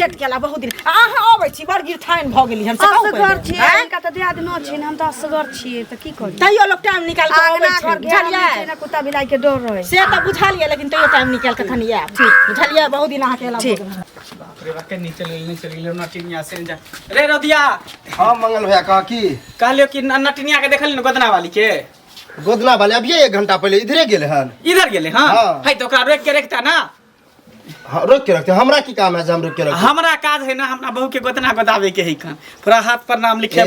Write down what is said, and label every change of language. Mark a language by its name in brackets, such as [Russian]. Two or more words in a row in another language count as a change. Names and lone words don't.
[Maithili] भेट केला बहुत दिन अहाँ अबै छी बड़ गिरठाइन भऽ गेली हम से कहू असगर पहिले। छी हैं? इनका त दियाद न छी हम त असगर छी त की करी तैयो लोग टाइम निकाल के अबै आंगना छै घर घेरा में छै बुझलियै ना कुत्ता बिलाई के डर रहे से तऽ बुझलियै लेकिन तैयो टाइम निकाल के कनी आयब बुझलियै बहुत दिन अहाँ केला ठीक। बाप रे बाप कनी चल गेल नटिनिया से जा रे रदिया हाँ मंगल भैया कहा की कहलियो कि नटिनिया के देखली न गोदना वाली के गोदना वाले अभी 1 घंटा पहले इधरे गेले हन इधर गेले हां हाँ। है तो ओकरा रोक के रखता ना हाँ, रोक के रखते हमरा की काम है जे हम रोक के रखते हमरा काज है ना हमरा बहू के गोदना गोदावे के है खान पूरा हाथ पर नाम लिखेबै